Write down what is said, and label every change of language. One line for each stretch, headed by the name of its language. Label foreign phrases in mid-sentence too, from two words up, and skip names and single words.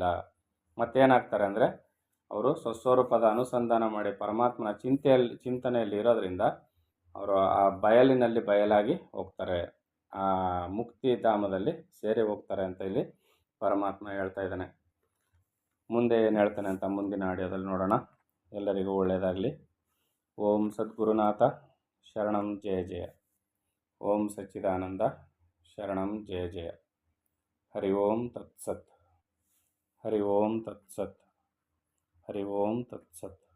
Kannada: ಮತ್ತೇನಾಗ್ತಾರೆ ಅಂದರೆ ಅವರು ಸ್ವಸ್ವರೂಪದ ಅನುಸಂಧಾನ ಮಾಡಿ ಪರಮಾತ್ಮನ ಚಿಂತನೆಯಲ್ಲಿ ಇರೋದರಿಂದ ಅವರು ಆ ಬಯಲಿನಲ್ಲಿ ಬಯಲಾಗಿ ಹೋಗ್ತಾರೆ, ಆ ಮುಕ್ತಿಧಾಮದಲ್ಲಿ ಸೇರಿ ಹೋಗ್ತಾರೆ ಅಂತ ಇಲ್ಲಿ ಪರಮಾತ್ಮ ಹೇಳ್ತಾ ಇದ್ದಾನೆ. ಮುಂದೆ ಏನು ಹೇಳ್ತಾನೆ ಅಂತ ಮುಂದಿನ ಆಡಿಯೋದಲ್ಲಿ ನೋಡೋಣ. ಎಲ್ಲರಿಗೂ ಒಳ್ಳೆಯದಾಗಲಿ.
Sanskrit: ಓಂ ಸದ್ಗುರುನಾಥ ಶರಣಂ ಜಯ ಜಯ. ಓಂ ಸಚ್ಚಿದಾನಂದ ಶರಣಂ ಜಯ ಜಯ. ಹರಿ ಓಂ ತತ್ಸತ್. ಹರಿ ಓಂ ತತ್ಸತ್. ಹರಿ ಓಂ ತತ್ಸತ್.